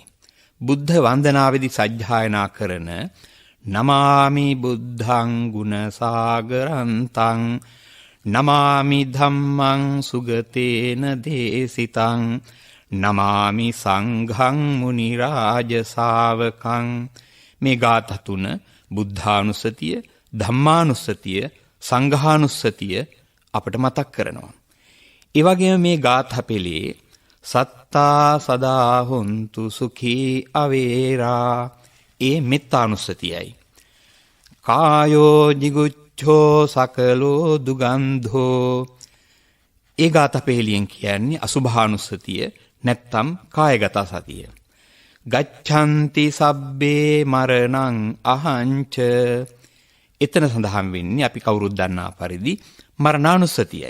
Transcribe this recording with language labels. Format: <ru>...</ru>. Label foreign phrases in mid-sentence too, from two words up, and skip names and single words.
<si>බුද්ධ වන්දනාවේදී සජ්ජායනා කරන</si> <pi>නමාමි බුද්ධං ගුණ සාගරන්තං නමාමි ධම්මං සුගතේන දේසිතං නමාමි සංඝං මුනි රාජ ශාවකං.</pi> <si>මේ ගාථා තුන බුද්ධානුස්සතිය, ධම්මානුස්සතිය, සංඝානුස්සතිය අපට මතක් කරනවා. ඒ වගේම මේ ගාථා පෙළේ</si> <pi>සත්තා සදා හොන්තු සුඛී අවේරා</pi> <si>ඒ මෙත්තානුස්සතියයි.</si> <pi>කායෝ jigucchෝ සකලෝ දුගන්ධෝ</pi> <si>ඒ ගාථා පෙළියෙන් කියන්නේ අසුභානුස්සතිය නැත්තම් කායගත සතිය.</si> <pi>ගච්ඡanti සබ්බේ මරණං අහංච</pi> <si>එතන සඳහන් වෙන්නේ අපි කවුරුත් දන්නා පරිදි මරණානුස්සතියයි.</si>